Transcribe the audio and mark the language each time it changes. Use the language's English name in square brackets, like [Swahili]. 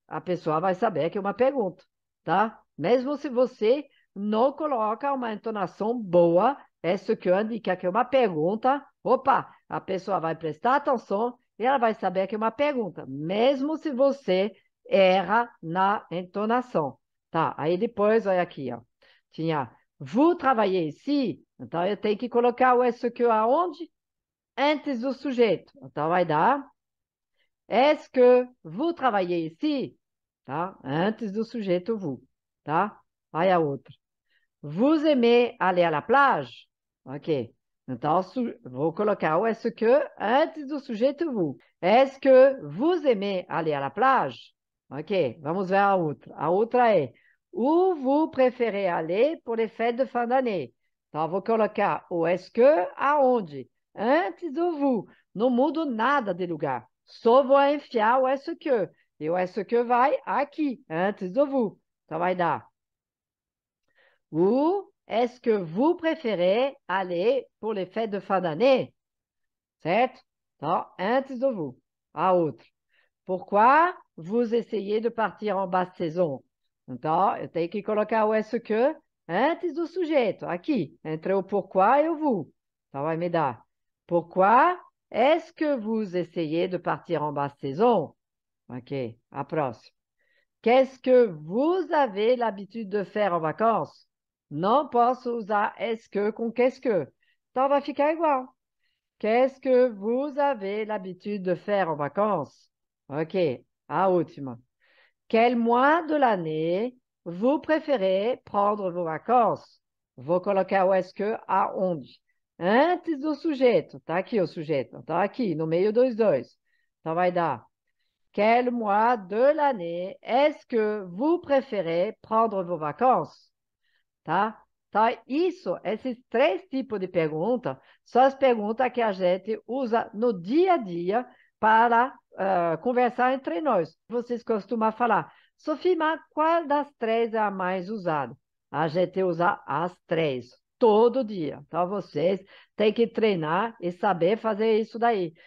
[Portuguese] A pessoa vai saber que é uma pergunta, tá? Mesmo se você não coloca uma entonação boa, est-ce que indica que é uma pergunta, opa, a pessoa vai prestar atenção e ela vai saber que é uma pergunta, mesmo se você erra na entonação, tá? Aí depois, olha aqui, ó. Tinha, [French] vous travaillez ici? [Portuguese] Então, eu tenho que colocar o est-ce que aonde? Antes do sujeito. Então, vai dar. [French] Est-ce que vous travaillez ici? [Portuguese] Tá? Antes do sujeito vous. Tá? Vai a outra. [French] Vous aimez aller à la plage? [Portuguese] Ok. Então, vou colocar o est-ce que antes do sujeito vous. [French] Est-ce que vous aimez aller à la plage? [Portuguese] Ok. Vamos ver a outra. A outra é [French] où vous préférez aller pour les fêtes de fin d'année? [Portuguese] Então, vou colocar o est-ce que aonde? Antes do vous. Não mudo nada de lugar. Só vou enfiar o est-ce que. E o est-ce que vai aqui, antes do vous. Então, vai dar. [French] Ou est-ce que vous préférez aller pour les fêtes de fin d'année? [Portuguese] Certo? Então, antes do vous. A outra. [French] Pourquoi vous essayez de partir en basse saison? [Portuguese] Então, eu tenho que colocar o est-ce que antes do sujeito, aqui, entre o pourquoi e o vous. Então, vai me dar. [French] Pourquoi est-ce que vous essayez de partir en basse saison? [Portuguese] OK, a próxima. [French] Qu'est-ce que vous avez l'habitude de faire en vacances? [Portuguese] Não posso usar est-ce que com qu'est-ce que. Então vai ficar igual. [French] Qu'est-ce que vous avez l'habitude de faire en vacances? [Portuguese] OK, a última. [French] Quel mois de l'année vous préférez prendre vos vacances? [Portuguese] Vou colocar o est-ce que aonde? Antes do sujeito. Tá aqui o sujeito. Tá aqui, no meio dos dois. Então vai dar. [French] Quel mois de l'année est-ce que vous préférez prendre vos vacances? [Portuguese] Tá? Então, esses três tipos de pergunta, são as perguntas que a gente usa no dia a dia para conversar entre nós. Vocês costumam falar, Sofia, mas qual das três é a mais usada? A gente usa as três, todo dia. Então, vocês têm que treinar e saber fazer isso daí.